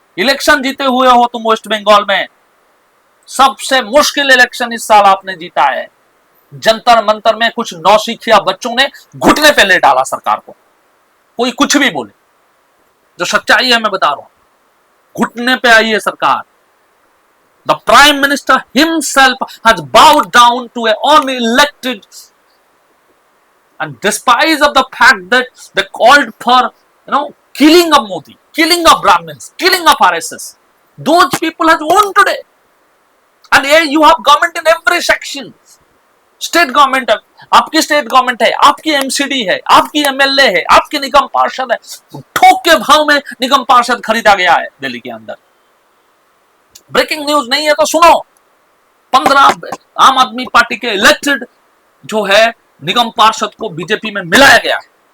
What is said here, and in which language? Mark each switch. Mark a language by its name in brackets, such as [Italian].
[Hindi] Election जीते हुए हो तुम वेस्ट बंगाल में, सबसे मुश्किल इलेक्शन इस साल आपने जीता है। जंतर मंतर में कुछ नौसिखिया बच्चों ने घुटने पे ले डाला सरकार को। कोई कुछ भी बोले, जो सच्चाई है मैं बता रहा हूं, घुटने पे आई है सरकार। [English] The prime minister himself has bowed down to a unelected and despite of the fact that they called for killing of Modi, killing of Brahmins, killing of RSS. Those people have won today, and here you have government in every section. [Hindi] State government है, आपकी state government है, आपकी MCD है, आपकी MLA है, आपकी निगम पार्षद है। ठोक के भाव में निगम पार्षद खरीदा गया है दिल्ली के अंदर। ब्रेकिंग न्यूज नहीं है तो सुनो, 15 आम आदमी पार्टी के इलेक्टेड जो है निगम पार्षद को बीजेपी में मिलाया गया है।